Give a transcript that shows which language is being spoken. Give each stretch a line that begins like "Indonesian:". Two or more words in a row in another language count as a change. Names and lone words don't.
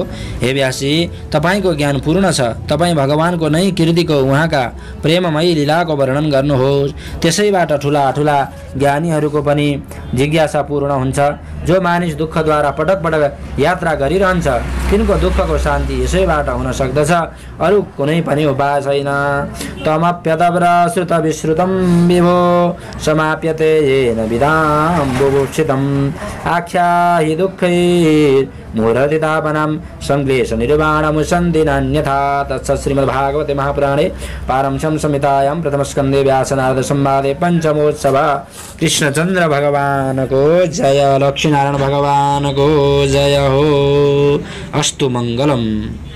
Nepali: हे व्यासी, तपाईँको ज्ञान पूर्ण छ। तपाईँ भगवानको नै कीर्तिको उहाँका प्रेममयी लीलाको वर्णन गर्नुहोस्। त्यसैबाट ठुला ठुला ज्ञानीहरूको पनि जिज्ञासा पूर्ण हुन्छ। जो मानिस दुःखद्वारा पटक पटक यात्रा गरिरहन्छ तिनको दुःखको शान्ति यसैबाट हुन सक्दछ, अरू कुनै पनि उपाय छैन।
Sanskrit: तमप्यतव्र विश्रुतं विभो समाप्यते येन विदां बुभुक्षितम् आख्याहि दुःखैर्मूढतितापनं संक्लेश निर्वाणमुसन्ति नान्यथा। तत्सत् श्रीमद्भागवते महापुराणे पारमहंस संहितायां प्रथमस्कन्धे व्यासनारद संवादे पंचमोत्सव।
Hindi: कृष्णचंद्र भगवान को जय, लक्ष्मीनारायण भगवान को जय हो।
Sanskrit: अस्तु मंगलम।